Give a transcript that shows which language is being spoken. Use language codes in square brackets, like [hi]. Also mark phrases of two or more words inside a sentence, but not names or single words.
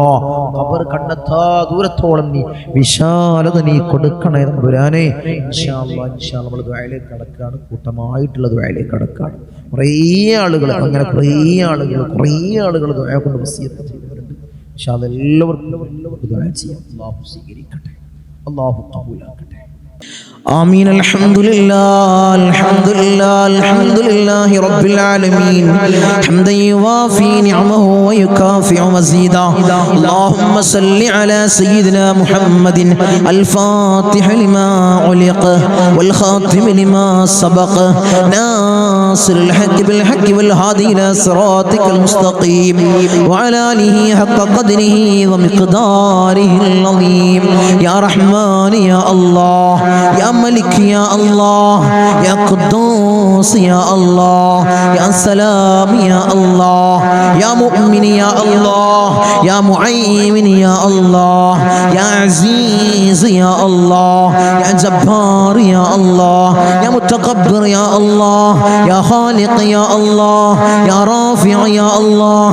[ml] ഖബർ കണ്ണെത്താ ദൂരത്തോളം നീ വിശാലത നീ കൊടുക്കണേ തമ്പുരാനേ. [ar] إن شاء الله [ml] നമ്മൾ ദുആയിലേക്ക് കടക്കുകയാണ്, കൂട്ടമായിട്ടുള്ള ദുആയിലേക്ക് കടക്കുകയാണ്. കുറേ ആളുകൾ ദുആ കൊണ്ട് വസിയത്ത് ചെയ്തവരുണ്ട്. [ar] إن شاء الله [ml] എല്ലാവർക്കും ദുആ ചെയ്യാം. അല്ലാഹു സ്വീകരിക്കട്ടെ, അല്ലാഹു ഖബൂലാക്കട്ടെ. [ar] آمين. الحمد لله رب العالمين حمدا يوافي نعمه ويكافئ مزيدا. اللهم صل على سيدنا محمد الفاتح لما علق والخاتم لما سبق ناصر الحق بالحق والهادي إلى صراطك المستقيم وعلى آله حق قدره ومقداره العظيم. يا رحمن يا الله، يا ملك يا الله، يا قدوس قدوس يا الله يا سلام يا الله يا مؤمن يا الله يا مهيمن يا الله يا عزيز يا الله يا جبار يا الله يا متكبر يا الله يا خالق يا الله يا رافع يا الله